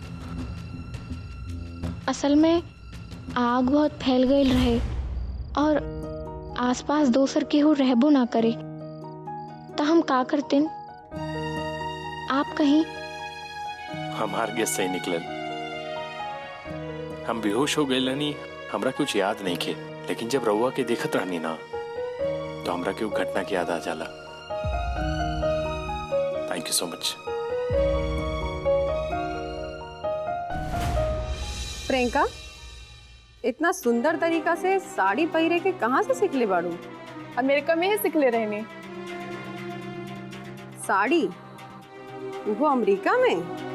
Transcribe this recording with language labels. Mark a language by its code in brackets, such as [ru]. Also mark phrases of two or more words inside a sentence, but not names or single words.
[bho] असल में आग बहुत फैल गई रहे और आसपास दोसर केहू रहबो ना करे, तो हम का करते? आप कहीं हमार गेस सही निकलल। हम बेहोश हो गए रहनी, हमरा कुछ याद नहीं खे, लेकिन जब रउआ के देखत रहनी ना तो हमरा के वो घटना की याद आ जाला। [en] thank you so much. [bho] प्रियंका, इतना सुंदर तरीका से साड़ी पहिरे के कहाँ से सीख ले बाड़ू? अमेरिका में ही सीखले रहने। साड़ी वो अमेरिका में?